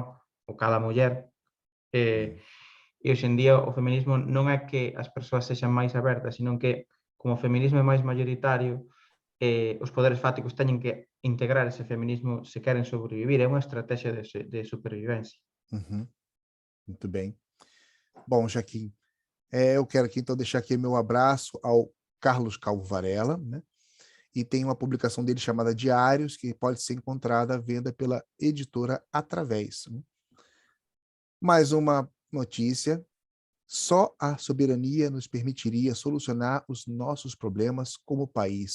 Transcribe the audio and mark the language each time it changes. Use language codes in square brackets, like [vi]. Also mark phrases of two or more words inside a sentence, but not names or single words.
[gl] O cada muller. E hoxe en día o feminismo non é que as persoas sexan máis abertas, senón que, como o feminismo é máis mayoritario, os poderes fáticos teñen que integrar ese feminismo se queren sobrevivir. É unha estrategia de supervivencia. [pt] uhum. Muito bem. Bom, Joaquim, eu quero aqui então deixar aqui meu abraço ao Carlos Calvo Varela, né? E tem uma publicação dele chamada Diários, que pode ser encontrada à venda pela editora Através, né? Mais uma notícia: só a soberania nos permitiria solucionar os nossos problemas como país.